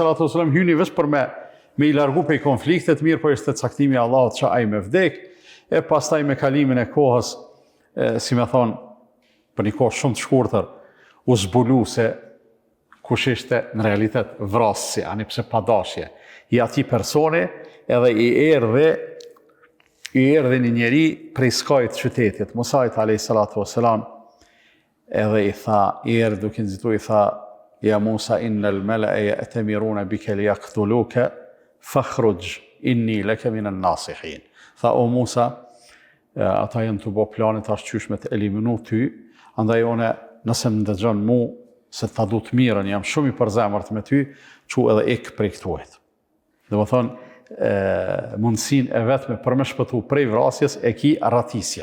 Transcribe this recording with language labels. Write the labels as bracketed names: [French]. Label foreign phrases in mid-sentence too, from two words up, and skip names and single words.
[Albanian] hyni vesh për me i largu pej konfliktet, mirë po ishte caktimi Allahut që ai me vdek, e pastaj me kalimin e kohës, si me thonë, për një kohë shumë të shkurtër, u zbulu se kush ishte në realitet vrasësi, ani pse pa dashje. I ati personi edhe i erdhe një njeri prej skajt qytetit, Musait a.s. edhe i tha, i erdhe duke nëzitu, i tha, [Arabic] يا موسى إن الملأ يأتمرون بك ليقتلوك فاخرج إني لك من الناصحين. [Albanian] Tha, o Musa, ata janë të bo planit ashtë qysh me të eliminu ty, andaj one nëse më ndëgjon mu se ta du të mirën, jam shumë i përzemërt me ty, që edhe ik prej këtuajt. Dhe më thonë, mundësin e vetme për me shpëtu prej vrasjes e ki ratisja.